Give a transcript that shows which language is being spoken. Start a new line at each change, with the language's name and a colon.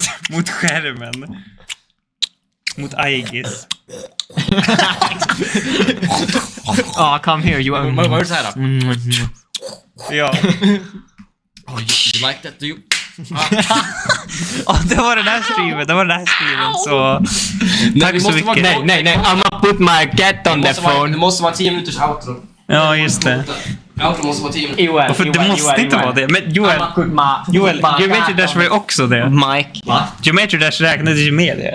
Swedish: Mot skärmen. Mot Aegis.
English: Come here, you are...
Swedish: Vad är det så här då? Ja.
English: Oh, you like that, do you?
Swedish: Det var den här streamen. Så tack så mycket. Nej.
English: I'm put my cat on the phone.
Swedish: Det måste vara 10 minuters outro. Ja, just det. Outro måste vara 10 minuter. Varför det måste inte vara det. Men Joel, Geometry Dash var ju också det. Mike. Geometry Dash räknades ju med det.